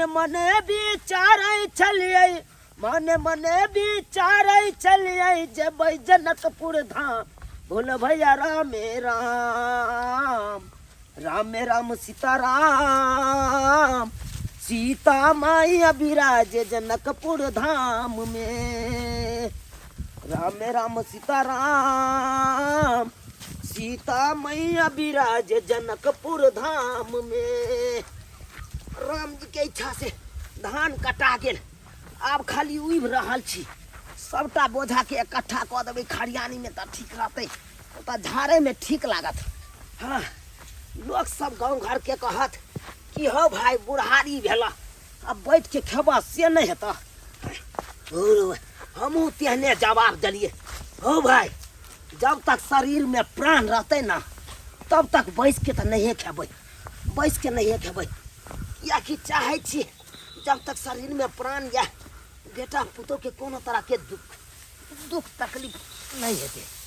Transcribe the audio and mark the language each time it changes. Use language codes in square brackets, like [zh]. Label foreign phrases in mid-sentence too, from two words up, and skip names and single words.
[mai] मने विचारै चली आई मन मने विचारै चली आई जेबै जनकपुर धाम बोल भैया रामे राम रामे राम सीताराम सीता माई विराज जनकपुर धाम में राम राम सीताराम सीता मैया विराज जनकपुर धाम में। राम जी के इच्छा से धान कटा गेल आब खाली उब रहल छी सबटा बोझा के इकट्ठा कऽ देबै खरियानी में तऽ ठीक रहतै ओतऽ झाड़े में ठीक लागत। हाँ लोग सब गाँव घर के कहत कि हो भाई बुढ़ारी भेला अब बैठ के खेबा से नहीं हेता हमहू तेहने जवाब दिलिए हो भाई जब तक शरीर में प्राण रहते ना तब तक बैस के तो नहीं खेबै बैस के नहीं खेबै या कि चाहे छी जब तक शरीर में प्राण या बेटा पुतो के कोनो तरह के दुख तकलीफ नहीं हेते।